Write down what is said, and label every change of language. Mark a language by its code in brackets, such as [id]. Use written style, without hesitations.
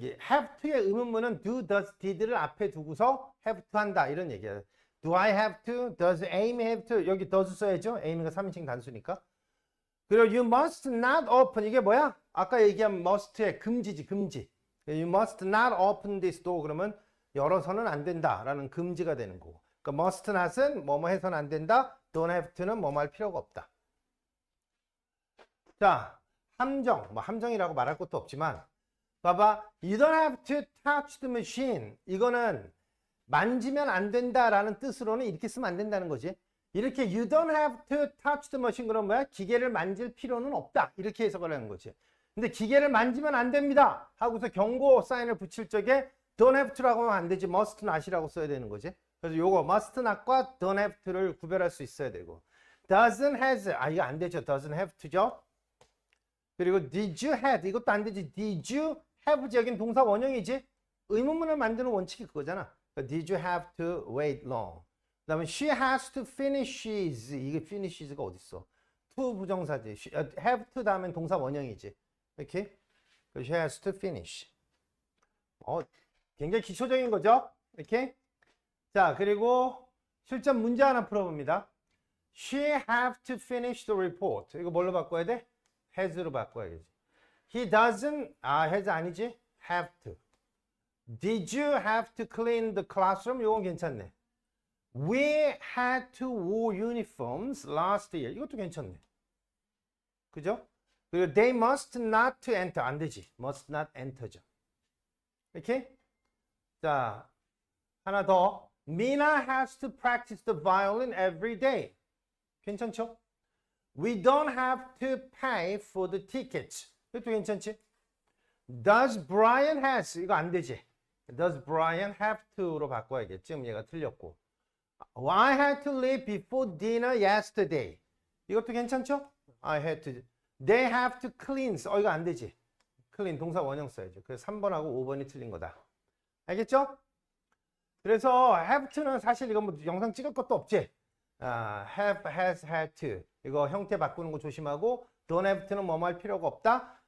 [ko] have to의 의문문은 do, does, did를 앞에 두고서 have to 한다 이런 얘기야. [en] Do I have to? Does Amy have to? [ko] 여기 does 써야죠. Amy가 3인칭 단수니까. 그리고 [en] you must not open [ko] 이게 뭐야? 아까 얘기한 must의 금지지 금지. [en] You must not open this door [ko] 그러면 열어서는 안 된다라는 금지가 되는 거고. 그러니까 must not은 뭐뭐 해서는 안 된다. don't have to는 뭐뭐 할 필요가 없다. 자, 함정. 뭐 함정이라고 말할 것도 없지만 봐봐. [en] You don't have to touch the machine. [ko] 이거는 만지면 안 된다라는 뜻으로는 이렇게 쓰면 안 된다는 거지. 이렇게 [en] you don't have to touch the machine [ko] 그러면 뭐야? 기계를 만질 필요는 없다. 이렇게 해석을 하는 거지. 근데 기계를 만지면 안 됩니다. 하고서 경고 사인을 붙일 적에 don't have to라고 하면 안 되지. must not이라고 써야 되는 거지. 그래서 요거 must not과 don't have to를 구별할 수 있어야 되고 [en] doesn't has [ko] 이거 안 되죠. [en] doesn't have to죠. [ko] 그리고 [en] did you had [ko] 이것도 안 되지. [en] did you have [ko] 여긴 동사 원형이지. 의문문을 만드는 원칙이 그거잖아. [en] Did you have to wait long? [ko] 그 다음에 [en] she has to finishes [ko] 이게 finishes가 어딨어? to 부정사지. have to 다음엔 동사 원형이지. 이렇게 [en] she has to finish. [ko] 굉장히 기초적인 거죠. 이렇게 자 그리고 실전 문제 하나 풀어봅니다. [en] She have to finish the report. [ko] 이거 뭘로 바꿔야 돼? has로 바꿔야지. [en] He doesn't, has [ko] 아니지? [en] have to. Did you have to clean the classroom? [ko] 이건 괜찮네. [en] We had to wear uniforms last year. [ko] 이것도 괜찮네. 그죠? 그리고 [en] they must not to enter. [ko] 안 되지. must not enter죠. 이렇게? 자, 하나 더. [en] Mina has to practice the violin every day. [ko] 괜찮죠? [en] We don't have to pay for the tickets. [ko] 이것도 괜찮지? [en] Does Brian has. [ko] 이거 안 되지. [en] Does Brian have to로 [ko] 바꿔야겠지. 지금 얘가 틀렸고. [en] I had to leave before dinner yesterday. [ko] 이것도 괜찮죠? [en] I had to. They have to clean. [ko] 이거 안 되지. clean 동사 원형 써야죠. 그래서 3번하고 5번이 틀린 거다. 알겠죠? 그래서 have to는 사실 이거 뭐 영상 찍을 것도 없지. [en] have, has, had to. [ko] 이거 형태 바꾸는 거 조심하고 don't have to는 뭐뭐 할 필요가 없다.